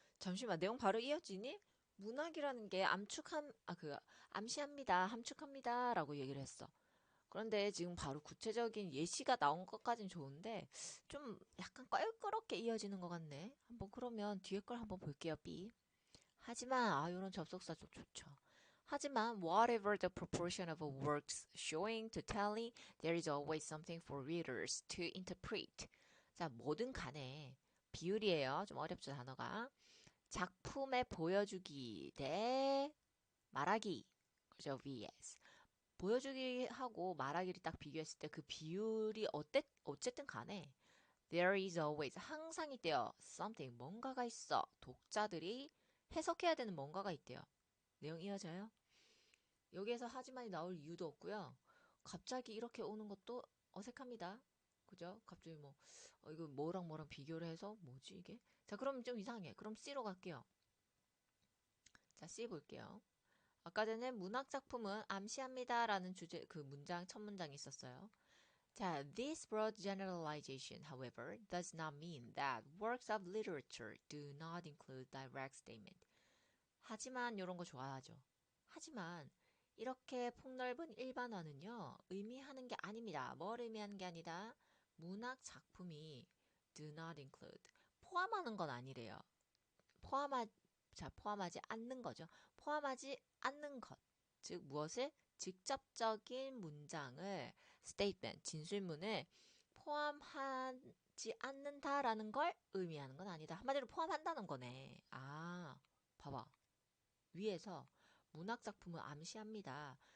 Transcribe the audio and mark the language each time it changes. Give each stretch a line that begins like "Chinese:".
Korean: 잠시만, 내용 바로 이어지니? 문학이라는 게 암시합니다, 함축합니다 라고 얘기를 했어. 그런데 지금 바로 구체적인 예시가 나온 것까진 좋은데 좀 약간 껄끄럽게 이어지는 것 같네. 한번 그러면 뒤에 걸 한번 볼게요. B. 하지만 이런 접속사 좀 좋죠. 하지만
English: whatever the proportion of works showing to telling, there is always something for readers to interpret.
Korean: 자, 뭐든 간에 비율이에요. 좀 어렵죠, 단어가. 작품의 보여주기 대 말하기. 그죠, vs. 보여주기하고 말하기를 딱 비교했을 때 그 비율이 어쨌든 간에
English: there is always
Korean: 항상 있대요. something 뭔가가 있어. 독자들이 해석해야 되는 뭔가가 있대요. 내용 이어져요? 여기에서 하지만이 나올 이유도 없고요. 갑자기 이렇게 오는 것도 어색합니다. 그죠? 갑자기 이거 뭐랑 비교를 해서 뭐지 이게? 자, 그럼 좀 이상해. 그럼 C로 갈게요. 자, C 볼게요. 아까 전에 문학 작품은 암시합니다라는 주제 그 문장 첫 문장이 있었어요.
English: 자, this broad generalization, however, does not mean that works of literature do not include direct statement.
Korean: 하지만 이런 거 좋아하죠. 하지만 이렇게 폭넓은 일반화는요, 의미하는 게 아닙니다. 뭘 의미하는 게 아니다? 문학 작품이
English: do not include.
Korean: 포함하는 건 아니래요. 포함하, 포함하지 않는 거죠. 포함하지 않는 것. 즉, 무엇을? 직접적인 문장을, statement, 진술문을 포함하지 않는다라는 걸 의미하는 건 아니다. 한마디로 포함한다는 거네. 봐봐. 위에서 문학 작품은 암시합니다.